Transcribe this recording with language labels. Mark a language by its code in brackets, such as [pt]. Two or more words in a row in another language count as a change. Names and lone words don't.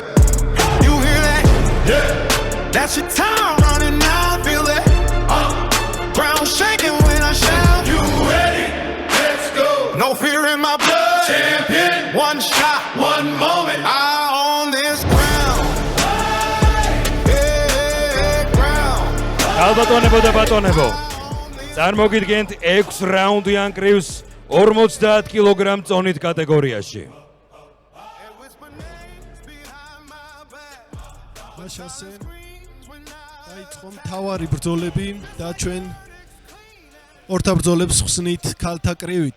[en] You hear that? Yeah. That's your time running now. Feel that? Ground shaking when I shout. You ready? Let's go. No fear in my blood. Champion. One shot, one moment. I own this ground. [ka] ალბატონებო და ბატონებო, წარმოგიდგენთ 6 რაუნდიან კრივს 50 კილოგრამ წონით კატეგორიაში. მაშასე დაიწყო მთავარი ბრძოლები და ჩვენ ორთა ბრძოლებს ხსნით ქალთა კრივით.